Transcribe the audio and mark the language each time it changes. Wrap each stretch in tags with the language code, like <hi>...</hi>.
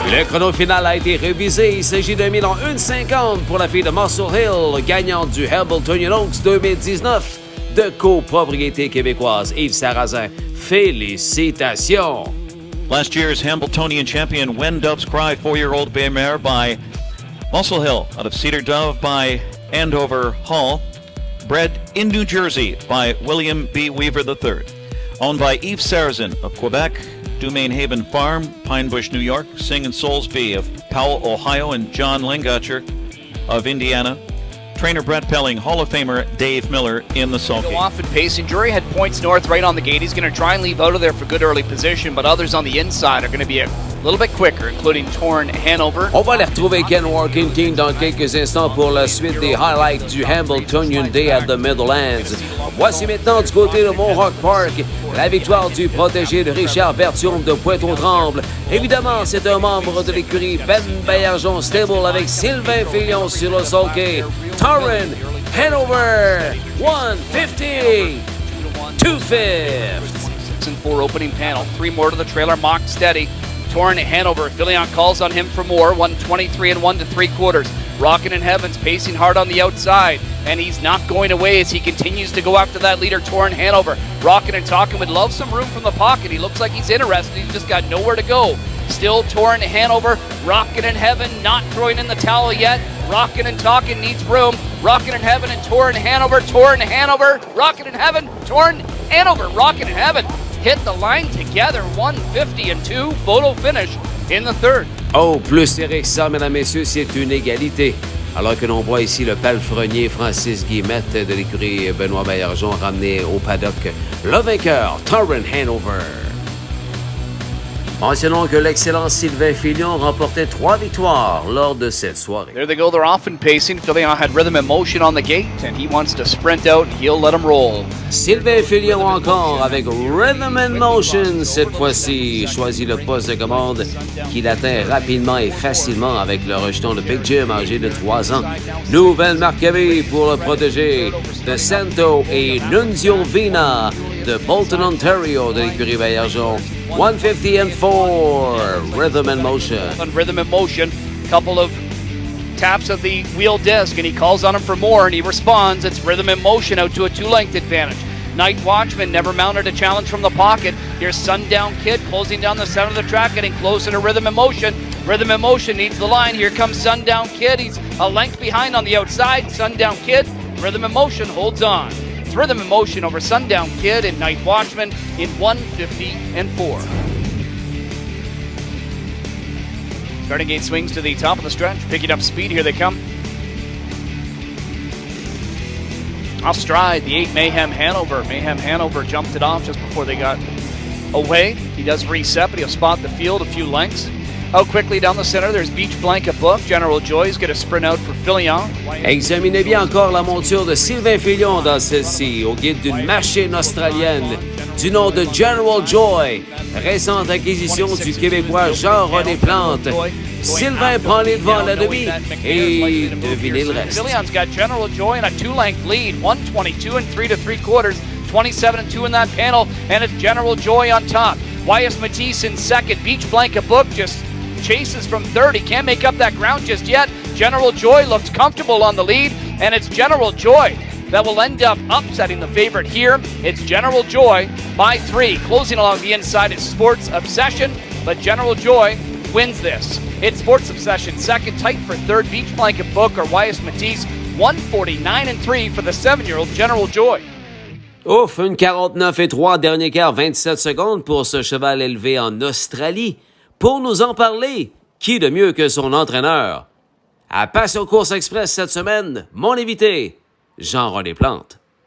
<fr>Le chrono final a été révisé. Il s'agit d'un 1 minute 1:50 pour la fille de Muscle Hill, gagnante du Hambletonian Oaks 2019 de copropriété québécoise. Yves Sarrazin, félicitations!</fr> <en>Last year's Hambletonian champion When Doves Cry, 4-year-old bay mare by Muscle Hill out of Cedar Dove by Andover Hall. Bred in New Jersey by William B. Weaver III. Owned by Yves Sarrazin of Quebec, Dumaine Haven Farm, Pine Bush, New York, Sing and Soulsby of Powell, Ohio, and John Lingacher of Indiana. Trainer Brett Pelling, Hall of Famer Dave Miller in the sulky. Go off and pacing. Drury had points north right on the gate. He's going to try and leave out of there for good early position, but others on the inside are going to be a little bit quicker, including Torn Hanover.</en> <fr>On va aller retrouver Ken Workington dans quelques instants pour la suite des highlights du Hambletonian Day at the Meadowlands. Voici maintenant du côté de Mohawk Park la victoire du protégé de Richard Bertium de Pointe-aux-Trembles. Évidemment, c'est un membre de l'écurie Ben Baillargeon Stable avec Sylvain Filion sur le sulky.</fr> <en>Torren Hanover 150 2/5. 6-4 opening panel. 3 more to the trailer, mocked steady. Torn Hanover, Filion calls on him for more. 123 and 1 3/4. Rockin' in Heavens pacing hard on the outside, and he's not going away as he continues to go after that leader, Torn Hanover. Rockin' and Talkin' would love some room from the pocket. He looks like he's interested. He's just got nowhere to go. Still Torn Hanover, Rockin' in Heaven, not throwing in the towel yet. Rockin' and Talkin' needs room. Rockin' in Heaven and Torn Hanover, Rockin' in Heaven, Torn Hanover, Rockin' in Heaven. Hit the line together, 150-2, photo finish in the third.</en> <fr>Oh, plus serré que ça, mesdames, messieurs, c'est une égalité. Alors que l'on voit ici le palefrenier Francis Guillemette de l'écurie Benoît Baillargeon ramener au paddock le vainqueur, Torrent Hanover. Mentionnons que l'excellent Sylvain Filion remportait 3 victoires lors de cette soirée.</fr> <en>There they go. They're off and pacing. Filion had rhythm and motion on the gate, and he wants to sprint out, and he'll let him roll.</en> <fr>Sylvain Filion encore avec Rhythm and Motion cette fois-ci. Choisit le poste de commande qu'il atteint rapidement et facilement avec le rejeton de Big Jim âgé de 3 ans. Nouvelle marque à vie pour le protégé de Santo et Nunzio Vina de Bolton, Ontario de l'écurie Baillargeon. 150-4, Rhythm and Motion.</fr> <en>On Rhythm and Motion, couple of taps of the wheel disc, and he calls on him for more, and he responds. It's Rhythm and Motion out to a 2-length advantage. Night Watchman never mounted a challenge from the pocket. Here's Sundown Kid closing down the center of the track, getting closer to Rhythm and Motion. Rhythm and Motion needs the line. Here comes Sundown Kid. He's a length behind on the outside. Sundown Kid, Rhythm and Motion holds on. It's Rhythm and Motion over Sundown Kid and Night Watchman in 150-4. Starting gate swings to the top of the stretch, picking up speed. Here they come. Off stride, the 8 Mayhem Hanover. Mayhem Hanover jumped it off just before they got away. He does reset, but he'll spot the field a few lengths. Out quickly down the center, there's Beach Blanket Book. General Joy's going to sprint out for Filion.</en> <fr>Examinez bien encore la monture de Sylvain Filion dans celle-ci, au guide d'une machine australienne du nom de General Joy, récente acquisition du Québécois Jean-René Plante. Sylvain prend les devants à la demi et devinez le reste.</fr> <en>Filion's got General Joy in a 2-length lead, 122 and 3 3/4, 27 and 2 in that panel, and it's General Joy on top. Wyas Matisse in second. Beach Blanket Book just chases from third. He can't make up that ground just yet. General Joy looks comfortable on the lead, and it's General Joy that will end up upsetting the favorite here. It's General Joy by 3. Closing along the inside is Sports Obsession, but General Joy wins this. It's Sports Obsession second, tight for third. Beach Blanket Book or Wyas Matisse, 149 and 3 for the 7-year-old General Joy.</en> <fr>Ouf, une 49-3, dernier quart, 27 secondes pour ce cheval élevé en Australie. Pour nous en parler, qui de mieux que son entraîneur? À Passion Course Express cette semaine, mon invité, Jean-René Plante.</fr>